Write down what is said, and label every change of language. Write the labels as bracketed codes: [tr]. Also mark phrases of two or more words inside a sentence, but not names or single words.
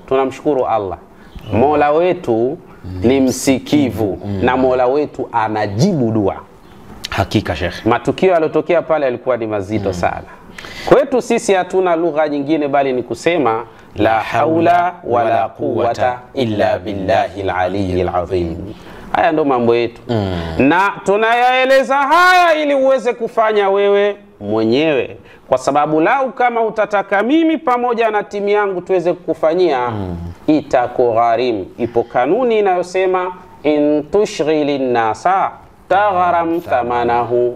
[sw] Tunamshukuru Allah. Mola wetu ni msikivu na Mola wetu anajibu dua. Hakika Sheikh, matukio yalotokea pale yalikuwa ni mazito sana. Kwetu sisi hatuna lugha nyingine bali ni kusema [ar] لا حول ولا قوة إلا بالله العلي العظيم. [sw] Haya ndo mambo yetu. Na tunayaeleza haya ili uweze kufanya wewe mwenyewe, kwa sababu lau kama utataka mimi pamoja na timu yangu tuweze kukufanyia, itakugharimu. Ipo kanuni inayosema in tushghilin nasa tagharam thamanahu.